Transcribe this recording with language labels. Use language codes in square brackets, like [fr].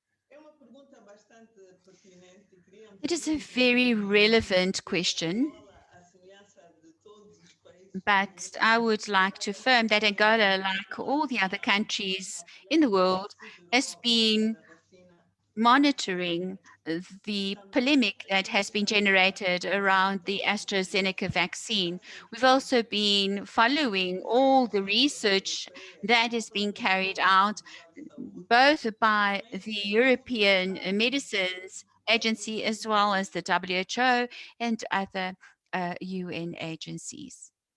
[pt] É uma pergunta bastante pertinente. Queríamos [en] It is a very relevant question, [pt] a semelhança de todos os países. [en] but I would like to affirm that Angola, like all the other countries in the world, has been monitoring the polemic that has been generated around the AstraZeneca vaccine. We've also been following all the research that is being carried out, both by the European Medicines Agency as well as the WHO and other UN agencies.